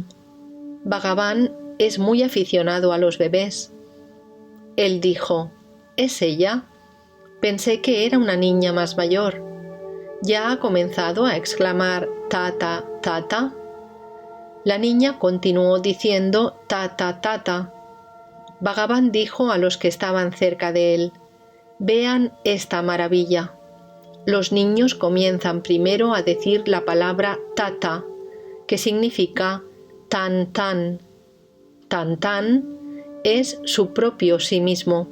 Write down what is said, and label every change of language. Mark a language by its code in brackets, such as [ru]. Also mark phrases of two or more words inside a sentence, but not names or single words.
[es] Bhagavan es muy aficionado a los bebés. Él dijo, ¿es ella? Pensé que era una niña más mayor. ¿Ya ha comenzado a exclamar tata, tata? La niña continuó diciendo tata, tata. Bhagavan dijo a los que estaban cerca de él, vean esta maravilla. Los niños comienzan primero a decir la palabra tata, que significa tan tan. Tan tan es su propio sí mismo.